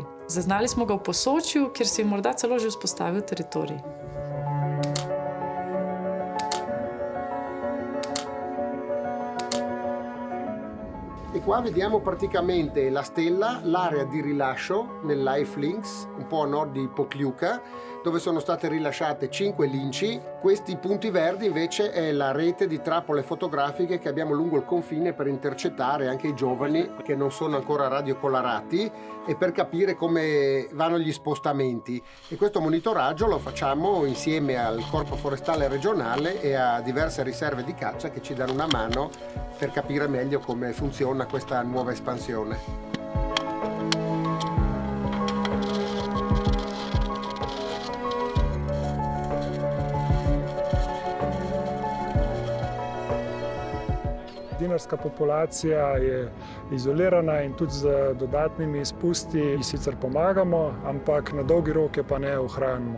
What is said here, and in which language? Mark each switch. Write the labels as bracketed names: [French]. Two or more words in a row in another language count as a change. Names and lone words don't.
[Slovenian] Zaznali smo ga v Posočju, kjer si je morda celo že vzpostavil teritorij. [Italian] E qua vediamo praticamente la stella, l'area di rilascio nel Life Links, un po' a nord di Pokljuka, dove sono state rilasciate 5 linci. Questi punti verdi invece è la rete di trappole fotografiche che abbiamo lungo il confine per intercettare anche i giovani che non sono ancora radiocolorati e per capire come vanno gli spostamenti. E questo monitoraggio lo facciamo insieme al Corpo Forestale Regionale e a diverse riserve di caccia che ci danno una mano per capire meglio come funziona questa nuova espansione. [Slovenian] Dinarska populacija je izolirana in tudi z dodatnimi izpusti ji sicer pomagamo, ampak na dolgi rok je pa ne ohranimo.